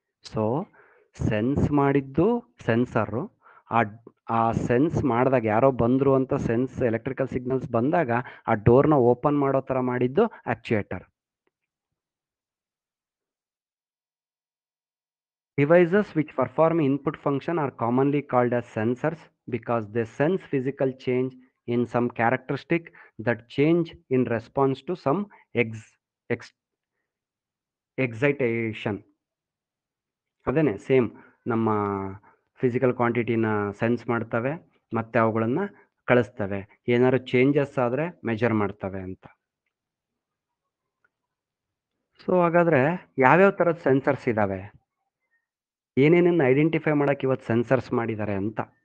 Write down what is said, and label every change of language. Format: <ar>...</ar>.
<kn>So sense ಮಾಡಿದ್ದು sensor, ಆ sense ಮಾಡಿದಾಗ ಯಾರೋ ಬಂದರು ಅಂತ ಎಲೆಕ್ಟ್ರಿಕಲ್ ಸಿಗ್ನಲ್ಸ್ ಬಂದಾಗ ಆ ಡೋರ್ನ ಓಪನ್ ಮಾಡೋ ಥರ ಮಾಡಿದ್ದು ಆಕ್ಚುಯೇಟರ್.</kn> <en>Devices which perform input function are commonly called as sensors because they sense physical change in some characteristic that change in response to some excitation.</en> <kn>ಅದೇನೆ ಸೇಮ್ ನಮ್ಮ ಫಿಸಿಕಲ್ ಕ್ವಾಂಟಿಟಿನ ಸೆನ್ಸ್ ಮಾಡ್ತವೆ ಮತ್ತು ಅವುಗಳನ್ನು ಕಳಿಸ್ತವೆ, ಏನಾದ್ರು ಚೇಂಜಸ್ ಆದರೆ ಮೆಜರ್ ಮಾಡ್ತವೆ ಅಂತ. ಸೊ ಹಾಗಾದರೆ ಯಾವ್ಯಾವ ಥರದ ಸೆನ್ಸರ್ಸ್ ಇದ್ದಾವೆ, ಏನೇನನ್ನು ಐಡೆಂಟಿಫೈ ಮಾಡೋಕ್ಕೆ ಇವತ್ತು ಸೆನ್ಸರ್ಸ್ ಮಾಡಿದ್ದಾರೆ ಅಂತ?</kn>